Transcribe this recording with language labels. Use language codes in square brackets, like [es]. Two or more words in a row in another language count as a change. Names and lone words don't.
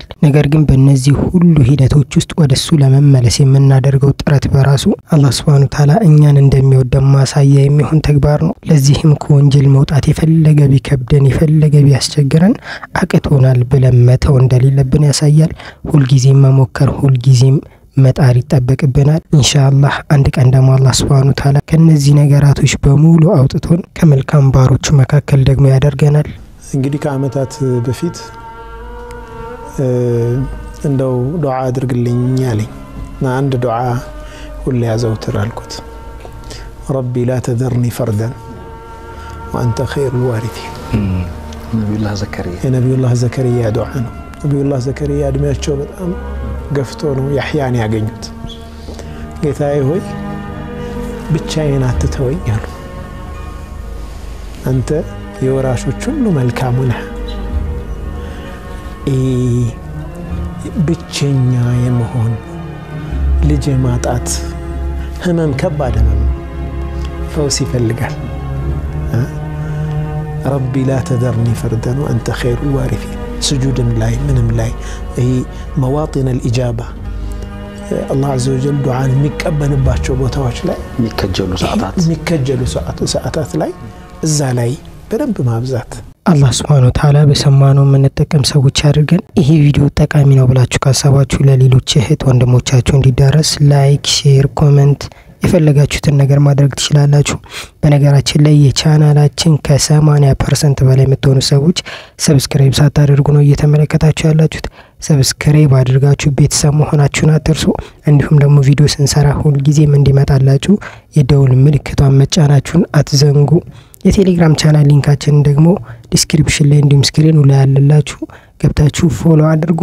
[am] ነገር ግን በእነዚህ ሁሉ ሂደቶች ውስጥ ወደሱ ለመመለስ የምናደርገው ጥረት በራሱ አላህ [ar] سبحانه وتعالى [am] እኛን እንደሚወደን ማሳያ የሚሆን ተግባር ነው ለዚህም ከወንጀል መውጣት የፈለገ ቢከብደን የፈለገ ቢያስቸግረን አቅቶናል ብለን መተው እንደሌለብን ያሳያል ሁልጊዜም መሞከር ሁልጊዜም መጣር ይጠበቅብናል ኢንሻአላህ አንድ ቀን ደግሞ አላህ [ar] سبحانه وتعالى [am] ከነዚህ ነገራቶች በሙሉ አውጥቶን ከመልካም ባሮቹ መካከል ደግሞ ያደርገናል እንግዲህ ከአመታት በፊት እንደው ዱዓ አድርግልኝ ያለኝ አንድ ዱዓ ሁሉ ያዘውትር አልኩት [ar] ربي لا تذرني فردا وانت خير الوارثين نبي الله زكريا دعاء نبي الله زكريا [am] እድሜያቸው በጣም ገፍቶ ነው ያህያን ያገኙት ጌታዬ ሆይ ብቻዬን አትተወኝ አሉ አንተ የወራሾች ሁሉ መልካሙ ነህ ብቸኛ የመሆን ልጅ ማጣት ህመም ከባድ ህመም ፈውስ ይፈልጋል [ar] ربي لا تذرني فردا وأنت خير الوارثين [am] ስጁድም ላይ ምንም ላይ ይሄ [ar] مواطن الإجابة [am] አላህ [ar] عز وجل [am] ዱዓን የሚቀበልባቸው ቦታዎች ላይ የሚከጀሉ ሰዓታት ላይ እዛ ላይ በደንብ ማብዛት አላህ [ar] سبحانه وتعالى [am] በሰማነው የምንጠቀም ሰዎች አድርገን ይሄ ቪዲዮ ጠቃሚ ነው ብላችሁ ካሰባችሁ ለሌሎች እህት ወንድሞቻችሁ እንዲዳረስ ላይክ ሼር ኮሜንት የፈለጋችሁትን ነገር ማድረግ ትችላላችሁ በነገራችን ላይ የቻናላችን ከ80% በላይ የምትሆኑ ሰዎች ሰብስክራይብ ሳታደርጉ ነው እየተመለከታችሁ ያላችሁት ሰብስክራይብ አድርጋችሁ ቤተሰብ መሆናችሁን አትርሱ እንዲሁም ደግሞ ቪዲዮ ስንሰራ ሁሉ ጊዜም እንዲመጣላችሁ የደውል ምልክቷን መጫናችሁን አትዘንጉ የቴሌግራም ቻናል ሊንካችን ደግሞ ዲስክሪፕሽን ላይ እንዲሁም ስክሪኑ ላይ ያለላችሁ ገብታችሁ ፎሎ አድርጉ